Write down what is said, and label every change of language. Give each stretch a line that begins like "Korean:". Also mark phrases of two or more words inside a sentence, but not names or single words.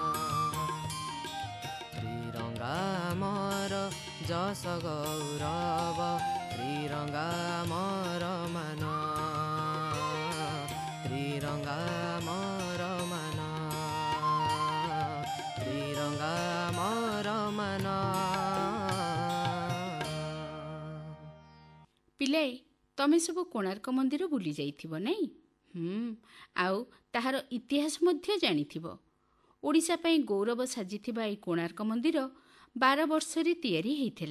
Odia: ତ୍ରିରଙ୍ଗା ମୋର ଯଶ ଗୌରବ ତ୍ରିରଙ୍ଗା ମୋର ମାନ ତ୍ରିରଙ୍ଗା ମୋର ମାନ ତ୍ରିରଙ୍ଗା ମୋର ମାନ। ପିଲାଏ ତମେ ସବୁ କୋଣାର୍କ ମନ୍ଦିର ବୁଲି ଯାଇଥିବ ନାଇଁ? ଆଉ ତାହାର ଇତିହାସ ମଧ୍ୟ ଜାଣିଥିବ। ଓଡ଼ିଶା ପାଇଁ ଗୌରବ ସାଜିଥିବା ଏହି କୋଣାର୍କ ମନ୍ଦିର 12 ବର୍ଷରେ ତିଆରି ହେଇଥିଲା।